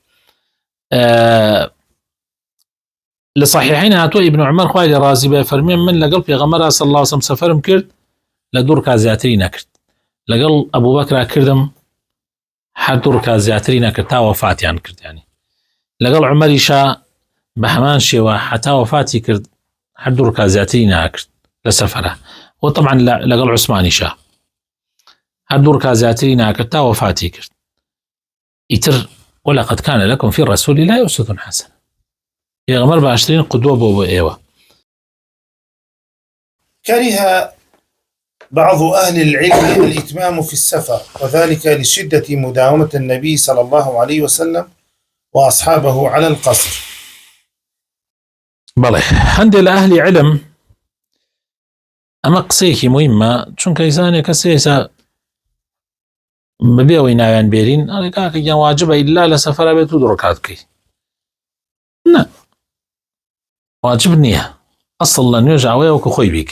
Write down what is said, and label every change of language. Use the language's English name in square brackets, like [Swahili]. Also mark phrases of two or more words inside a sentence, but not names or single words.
[Central Kurdish] لە صحیحین هاتووە ئیبن عومەر خوای لێ ڕازی بێ فەرمێ من لەگەڵ پێغەمبەر [Arabic] صلی الله عليه وسلم [Central Kurdish] سەفەرم کرد لە 2 ڕکات زیاتری نەکرد، لەگەڵ ئەبوبەکرا کردم هەر 2 ڕکات زیاتری نەکرد تا وەفاتیان کرد، یعنی لەگەڵ عومەریشا بە هەمان شێوە حتا وەفاتی کرد هەر 2 ڕکات زیاتری ناکرد لە سەفەرە. [Arabic] و طبعا [Central Kurdish] لەگەڵ عوسمانیشا هەر 2 ڕکات زیاتری ناکرد تا وەفاتی کرد. [Arabic] ئیتر ولقد كان لكم في رسول الله أسوة حسنة، [Central Kurdish] پێغەمبەر باشترین قودوە بۆ ئێوە. [Arabic] كره بعض أهل العلم الإتمام في السفر، وذلك لشدة مداومة النبي صلى الله عليه وسلم وأصحابه على القصر. [Central Kurdish] بەڵێ هەندێک لە ئەهلی علم ئەمە قسەیەکی مهمە، چونکە ئینسانێک کەسێسا بەبێ ئەوەی ناویان بێرین ئەڵێ کاکە گیان واجبە ئیلا لە سەفەرە بێت و 2 ڕکات بکەی. نە، واجب نییە، ئەسڵ لە نوێژ ئەوەیە وەکو خۆی بیکەی.